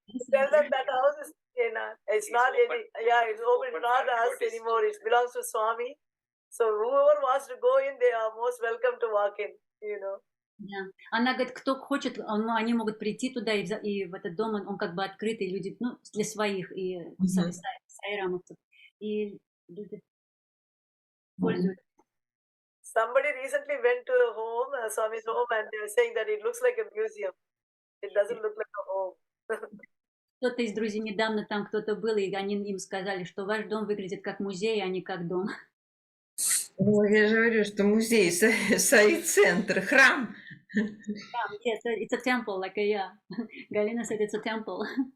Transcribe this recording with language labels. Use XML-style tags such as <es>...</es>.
<en>Tell them that house is it's not any. Yeah, it's open. It's not us anymore. It belongs to Swami. So whoever wants to go in, they are most welcome to walk in. You know.</en> <ru>Да. Она говорит, кто хочет, они могут прийти туда, и в этот дом он как бы открытый, люди, ну, для своих, и сайрамовцев. И люди пользуются.</ru> <en>Somebody recently went to the home, Swami's home, and they were saying that it looks like a museum. It doesn't look like a home.</en> <ru>Кто-то из друзей недавно там кто-то был, и они им сказали, что ваш дом выглядит как музей, а не как дом. Ну, я же говорю, что музей, Сай-центр, храм.</ru> <en>Yes, it's a temple, like a, yeah. Galina said it's a temple.</en>